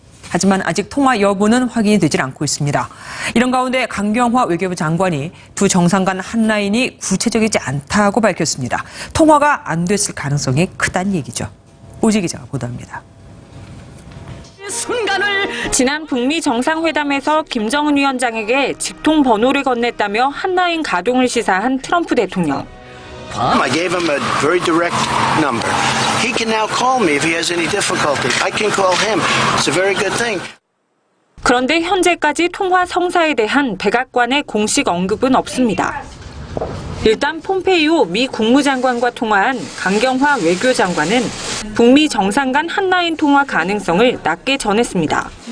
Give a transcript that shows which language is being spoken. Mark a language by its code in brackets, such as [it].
[ko] 하지만 아직 통화 여부는 확인이 되질 않고 있습니다. 이런 가운데 강경화 외교부 장관이 두 정상 간 한라인이 구체적이지 않다고 밝혔습니다. 통화가 안 됐을 가능성이 크다는 얘기죠. 오지 기자가 보도합니다. 지난 북미 정상회담에서 김정은 위원장에게 직통 번호를 건넸다며 한라인 가동을 시사한 트럼프 대통령. [en] I gave him a very direct number. He can now call me if he has any difficulty. I can call him. It's a very good thing. [ko] 그런데 현재까지 통화 성사에 대한 백악관의 공식 언급은 없습니다. 일단 폼페이오 미 국무장관과 통화한 강경화 외교장관은 북미 정상 간 한라인 통화 가능성을 낮게 전했습니다.